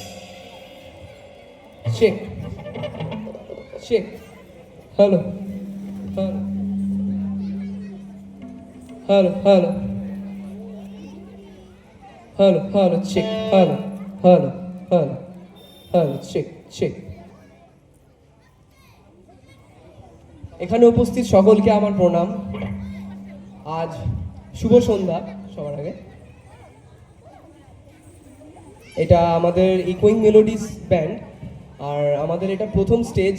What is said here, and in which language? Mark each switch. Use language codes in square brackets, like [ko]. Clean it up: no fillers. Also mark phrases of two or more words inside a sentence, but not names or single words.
[en] Check. Check. Hello. Hello. Hello, hello. Hello, hello, check. Hello, hello, hello. Hello, check, check. [bn] এখানে উপস্থিত সকলকে আমার প্রণাম। আজ শুভ সন্ধ্যা সবার আগে। এটা আমাদের ইকোয়িং মেলোডিস ব্যান্ড, আর আমাদের এটা প্রথম স্টেজ।